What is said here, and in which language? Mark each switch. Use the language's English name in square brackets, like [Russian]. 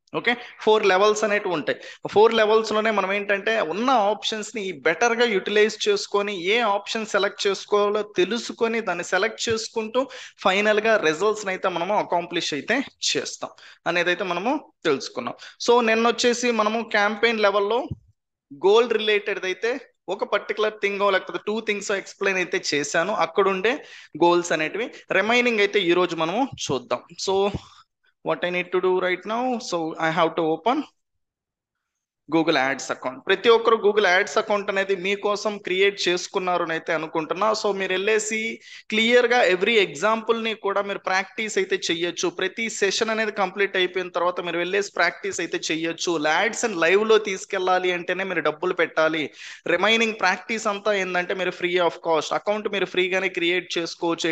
[Telugu] Okay, 4 levels అనేవి ఉంటాయి. 4 లెవెల్స్లోనే మనం ఏంటంటే ఉన్న ఆప్షన్స్ని బెటర్గా యూటిలైజ్ చేసుకొని ఏ ఆప్షన్ సెలెక్ట్ చేసుకోవాలో తెలుసుకొని దాన్ని సెలెక్ట్ చేసుకుంటూ ఫైనల్గా రిజల్ట్స్ని అయితే మనము అకాంప్లిష్ అయితే చేస్తాం అనేది అయితే మనము తెలుసుకున్నాం. సో నిన్న వచ్చేసి మనము క్యాంపెయిన్ లెవెల్లో గోల్ రిలేటెడ్ అయితే ఒక పర్టికులర్ థింగ్ లేకపోతే 2 థింగ్స్ ఎక్స్ప్లెయిన్ అయితే చేశాను, అక్కడుండే గోల్స్ అనేటివి. రిమైనింగ్ అయితే ఈ రోజు మనము చూద్దాం. [English] So what I need to do right now, so I have to open Google ads account. [Telugu] ప్రతి ఒక్కరు గూగుల్ యాడ్స్ అకౌంట్ అనేది మీకోసం క్రియేట్ చేసుకున్నారు అని అయితే అనుకుంటున్నా. సో మీరు వెళ్ళేసి క్లియర్గా ఎవ్రీ ఎగ్జాంపుల్ని కూడా మీరు ప్రాక్టీస్ అయితే చెయ్యొచ్చు. ప్రతి సెషన్ అనేది కంప్లీట్ అయిపోయిన తర్వాత మీరు వెళ్ళేసి ప్రాక్టీస్ అయితే చెయ్యొచ్చు. యాడ్స్ అండ్ లైవ్లో తీసుకెళ్ళాలి అంటేనే మీరు డబ్బులు పెట్టాలి. రిమైనింగ్ ప్రాక్టీస్ అంతా ఏంటంటే మీరు ఫ్రీ ఆఫ్ కాస్ట్ అకౌంట్ మీరు ఫ్రీగానే క్రియేట్ చేసుకోవచ్చు.